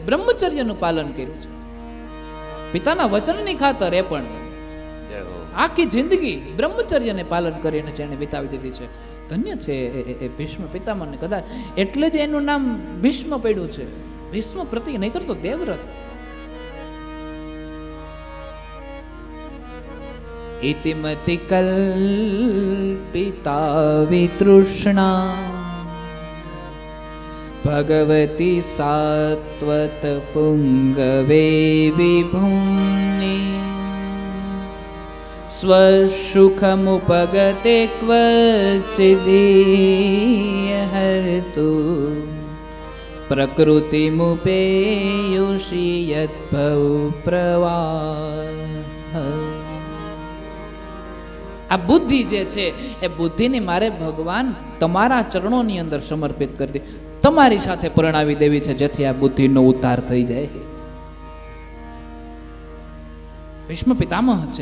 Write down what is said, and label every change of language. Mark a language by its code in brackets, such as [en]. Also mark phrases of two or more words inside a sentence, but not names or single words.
[gu] બ્રહ્મચર્યનું પાલન કર્યું છે પિતાના વચનની ખાતર. એ પણ આખી જિંદગી બ્રહ્મચર્યને પાલન કરીને જેને વિતાવી દીધી છે, ધન્ય છે એ ભીષ્મ પિતામહને. કદાચ એટલે જ એનું નામ ભીષ્મ પડ્યું છે, ભીષ્મ પ્રતિ, નહીતર તો દેવવ્રત. [sa] इति मति कल्पिता वितृष्णा भगवती सात्वत पुंगवे विभुम्नि स्वसुखमुपगते क्वचिदहर्तु प्रकृतिमुपेयुषि यद्भव प्रवाह. [gu] આ બુદ્ધિ જે છે એ બુદ્ધિને મારે ભગવાન તમારા ચરણોની અંદર સમર્પિત કરી, તમારી સાથે પરણાવી દેવી છે, જેથી આ બુદ્ધિનો ઉદ્ધાર થઈ જાય. ભીષ્મ પિતામહ છે.